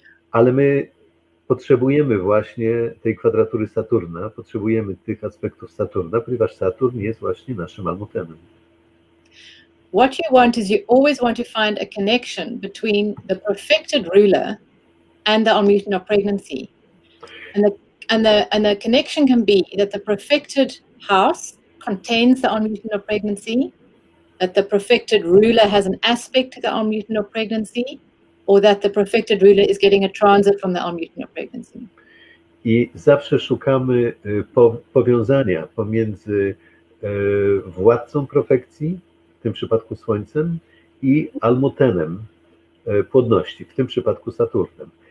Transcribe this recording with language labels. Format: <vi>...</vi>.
<pl>Ale my potrzebujemy właśnie tej kwadratury Saturna, potrzebujemy tych aspektów Saturna, ponieważ Saturn jest właśnie naszym almutenem.</pl> <en>What you want is you always want to find a connection between the perfected ruler and the Almuten of pregnancy. And the connection can be that the perfected house contains the Almuten of pregnancy, that the perfected ruler has an aspect to the Almuten of pregnancy, or that the profected ruler is getting a transit from the Almuten of pregnancy.</en> <pl>I zawsze szukamy powiązania pomiędzy władcą profekcji, w tym przypadku Słońcem, i Almutenem, płodności, w tym przypadku Saturnem.</pl>